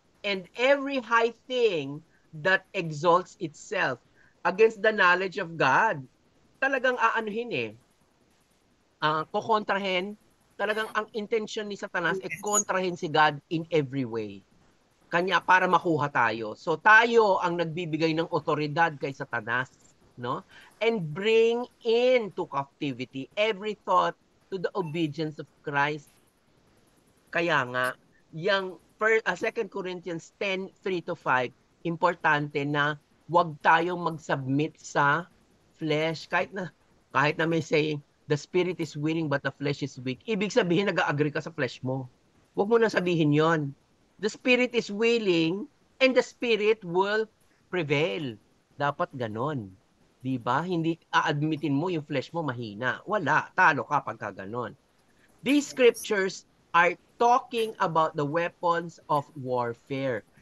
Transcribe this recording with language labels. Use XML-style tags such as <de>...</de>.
<en>And every high thing that exalts itself against the knowledge of God,</en> <tl>talagang aanuhin eh. Kukontrahin, talagang ang intention ni Satanas ay</tl> <en>Yes.</en> <tl>kontrahin si God</tl> <en>in every way</en> <tl>kanya para makuha tayo. So tayo ang nagbibigay ng otoridad kay Satanas, no?</tl> <en>And bring into captivity every thought to the obedience of Christ.</en> <tl>Kaya nga, yung 2 Corinthians 10:3-5, importante na huwag tayong mag-submit sa flesh. Kahit na may</tl> <en>saying, the spirit is willing but the flesh is weak.</en> <tl>Ibig sabihin, nag-agree ka sa flesh mo. Huwag mo na sabihin yon.</tl> <en>The spirit is willing and the spirit will prevail.</en> <tl>Dapat ganon. Diba? Hindi a-admitin mo yung flesh mo mahina. Wala. Talo ka pagka ganon.</tl> <en>These scriptures are talking about the weapons of warfare.</en>